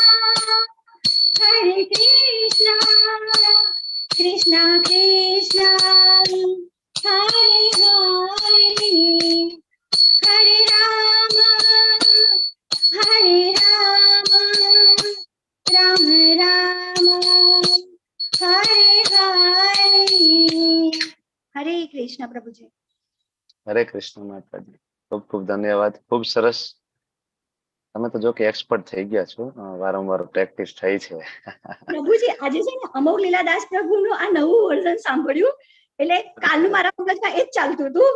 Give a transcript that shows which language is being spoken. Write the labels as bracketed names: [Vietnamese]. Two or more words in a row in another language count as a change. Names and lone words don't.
[Sanskrit] कृष्ण कृष्ण हरे हरे हरे राम राम राम हरे हरे [Gujarati] હરે કૃષ્ણ પ્રભુજી. હરે કૃષ્ણ માતાજી. ખૂબ ખૂબ ધન્યવાદ. ખૂબ સરસ. તમે તો જો કે એક્સપર્ટ થઈ ગયા છો. વારંવાર પ્રેક્ટિસ થઈ છે. પ્રભુજી આજે છે ને અમોઘ લીલાદાસ પ્રભુનું આ નવું વર્ઝન સાંભળ્યું એટલે કાલનું મારા મગજમાં એ જ ચાલતું હતું.